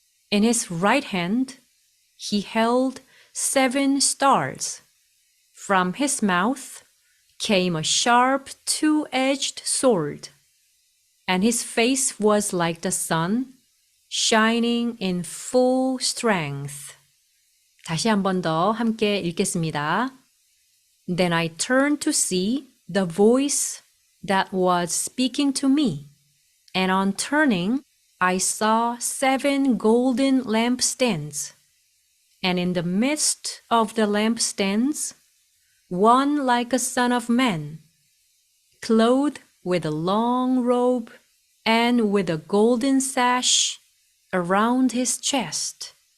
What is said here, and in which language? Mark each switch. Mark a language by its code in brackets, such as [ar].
[en] In his right hand he held 7 stars. From his mouth came a sharp two-edged sword, and his face was like the sun, shining in full strength. [ko] 다시 한 번 더 함께 읽겠습니다. [en] Then I turned to see the voice that was speaking to me, and on turning, I saw 7 golden lampstands, and in the midst of the lampstands, one like a son of man, clothed with a long robe and with a golden sash around his chest.